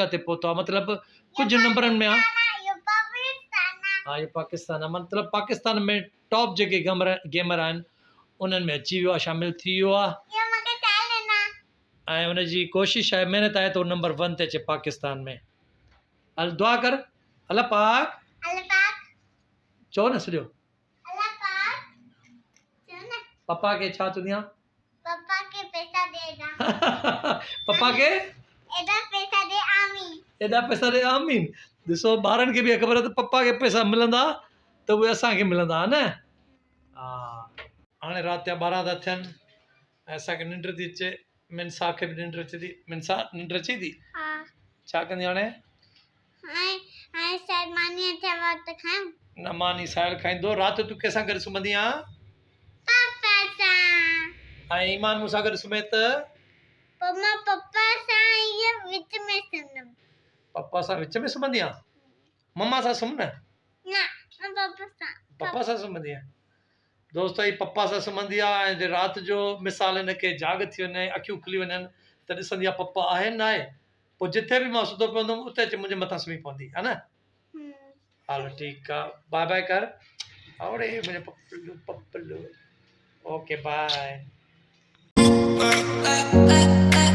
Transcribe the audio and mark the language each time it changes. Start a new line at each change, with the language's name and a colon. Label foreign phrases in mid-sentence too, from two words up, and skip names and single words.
Sindhi: ते पहुतो आहे मतिलबु कुझु नंबरनि में आहे हाँ ये पाकिस्तान आहे मतिलबु पाकिस्तान में टॉप जेके गेमर आहिनि उन्हनि में अची वियो आहे शामिलु थी वियो आहे ऐं उनजी कोशिशि आहे महिनत आहे त उहो नंबर 1 ते अचे पाकिस्तान में हल दुआ कर अल्लाह पाक चओ न सॼो पप्पा खे छा चवंदी आहे
Hindi: पापा के पैसा देगा
Sindhi: पप्पा खे एदा पैसा दे आमीन एॾा पैसा ॾे आमीन ॾिसो ॿारनि खे बि ख़बर आहे त पप्पा खे पैसा मिलंदा त उहे असांखे मिलंदा न हा हाणे राति जा 12 था थियनि ऐं असांखे निंड थी अचे मिनसा खे बि निंड अचे थी मिनसा निंड अचे थी हां छा कंदी हाणे हाय शायद मानी थे वक्त खाऊं न मानी साहिल खाईंदो राति तूं कंहिंसां गॾु सुम्हंदी आहीं पापा सां ऐं ईमान मूंसां गॾु सुम्हे त पम्मा पापा सां ये विच में सुनम पप्पा सां विच में सुम्हंदी आहीं मम्मा सां सुम्ह न ना पापा सां पप्पा सां सुम्हंदी आहीं दोस्तो ही पप्पा सां सुम्हंदी आहे ऐं जे राति जो मिसाल हिनखे जाग थी वञे अखियूं खुली वञनि त ॾिसंदी आहे पप्पा आहे न आहे पोइ जिथे बि मां सुतो पियो हूंदुमि उते अची मुंहिंजे मथां सुम्ही पवंदी है न हलो ठीकु आहे
English: bye bye
Sindhi: कर अरे मुंहिंजो पप्पलू पप्पलू
English: okay bye